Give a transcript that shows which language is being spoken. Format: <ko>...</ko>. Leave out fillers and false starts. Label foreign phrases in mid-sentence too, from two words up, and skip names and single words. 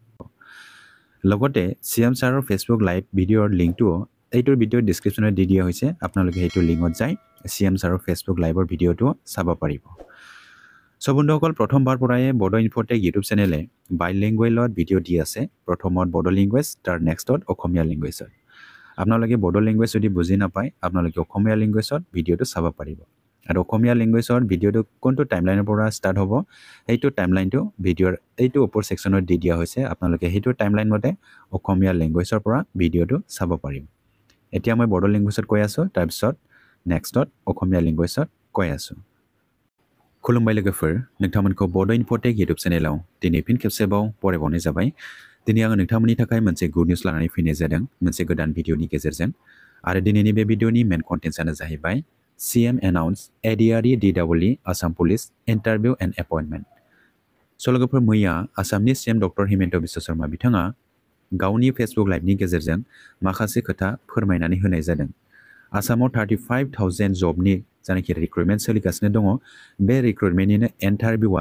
<as>লগতে সিএম ছাৰৰ</as> <en>Facebook live video</en> <as>লিংকটো এইটোৰ ভিডিঅ'ৰ ডেসক্ৰিপচনত দি দিয়া হৈছে আপোনালোকে এইটো লিংকত যাই সিএম ছাৰৰ ফেচবুক লাইভৰ ভিডিঅ'টো চাব পাৰিব সো বন্ধুসকল প্ৰথমবাৰ পৰাই বড়ো ইনফোটেক</as> <en>YouTube channel</en> <as>বাইলিংগুৱেলত ভিডিঅ' দি আছে প্ৰথমত বড়ো লেংগুৱেজ তাৰ নেক্সটত অসমীয়া লেংগুৱেজত আপোনালোকে বড়ো লেংগুৱেজ যদি বুজি নাপায় আপোনালোকে অসমীয়া লেংগুৱেজত ভিডিঅ'টো চাব পাৰিব আৰু অসমীয়া লেংগুৱেজৰ ভিডিঅ'টো কোনটো টাইমলাইনৰ পৰা ষ্টাৰ্ট হ'ব সেইটো টাইমলাইনটো ভিডিঅ'ৰ এইটো ওপৰ সেকশনত দি দিয়া হৈছে আপোনালোকে সেইটো টাইমলাইন মতে অসমীয়া লেংগুৱেজৰ পৰা ভিডিঅ'টো চাব পাৰিব এতিয়া মই বড়ো লেংগুৱেজত কৈ আছো তাৰ পিছত নেক্সটত অসমীয়া লেংগুৱেজত কৈ আছো</as> <brx>खुलुमबाय लोगोफोर नोंथांमोनखौ बडो इनफोटेक</brx> <en>YouTube channel</en> <brx>दिनै फिन खेबसेबाव बरायबावनाय जाबाय दिनै आङो नोंथांमोननि थाखाय मोनसे</brx> <en>good news</en> <brx>लानानै फैनाय जादों मोनसे गोदान भिडिअनि गेजेरजों आरो दिनैनि बे भिडिअनि</brx> <en>main content</en> <brx>जाहैबाय</brx> <en>CM announce ADRE DW Assam Police interview and appointment so</en> <brx>लोगोफोर मैया आसामनि सीएम डक्टर हिमंत बिश्व शर्मा बिथाङा गावनि</brx> <en>Facebook live</en> <brx>गेजेरजों माखासे खोथा फोरमायनानै होनाय जादों आसामाव 35,000 जबनि जानाखि रिक्रुटमेन्ट सोलिगासिनो दङ बे रिक्रुटमेन्टनिनो इन्टारभिउआ</brx>